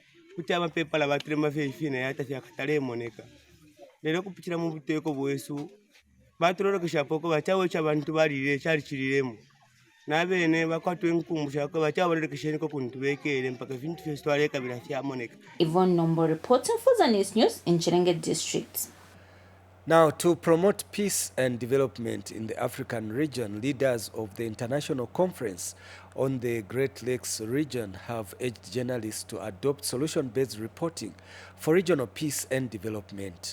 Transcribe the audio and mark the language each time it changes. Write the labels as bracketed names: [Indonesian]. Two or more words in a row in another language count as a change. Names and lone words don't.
[Bemba] kuti amapepala batirema fefina yata fyakatale moneka lero kupitira mu buteko bwesu baturorokesha poko bachawe cha bantu balire cyari kiriremo nabene bakwatwe enkumbusha ko bachaborokesha niko kuntu bekere mpaka vintu festival kabira fya moneka. [English] Yvonne Nombo reporting for Zanis News in Chirenge District. Now, to promote peace and development in the African region, leaders of the International Conference on the Great Lakes region have urged journalists to adopt solution-based reporting for regional peace and development.